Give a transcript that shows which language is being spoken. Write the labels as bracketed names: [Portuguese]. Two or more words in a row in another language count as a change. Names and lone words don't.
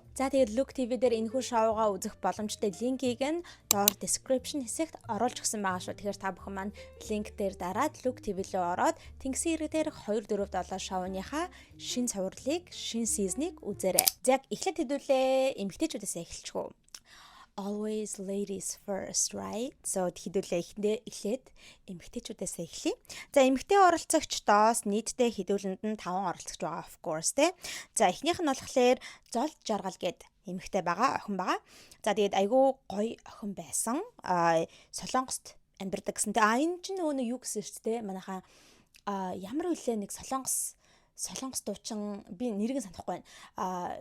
[Mongolian] За тэгээд Look TV дээр энэхүү шоугаа үзэх боломжтой линкийг нь доор description хэсэгт оруулж өгсөн байгаа шүү. Тэгэхээр та бүхэн маань линк дээр дараад Look TV рүү ороод Тэнгисийн ирэг дээрх 2 4 7 шоуныхаа шин цувралыг, шин сизнийг үзээрэй. Яг эхлээд хэдүүлээ эмэгтэйчүүдээс эхэлчихв. [English] Always ladies first, right? [Mongolian] So хэдүүлээ эхлээд эмэгтэйчүүдээс эхлэе. За эмэгтэй оролцогчдоос нийтдээ хэдүүлэнд нь 5 оролцогч байгаа [English] of course [Mongolian] тий. За эхнийх нь болохоор Зол Жаргал гээд эмэгтэй байгаа, охин байгаа. За тэгээд айгүй гоё охин байсан. Солонгост амьдардаг гэсэн. Энэ чинь нөгөө юу гэсэн шүү дээ. Манайхаа ямар үлээ нэг солонгос дуучин би нэрийг санахгүй байна.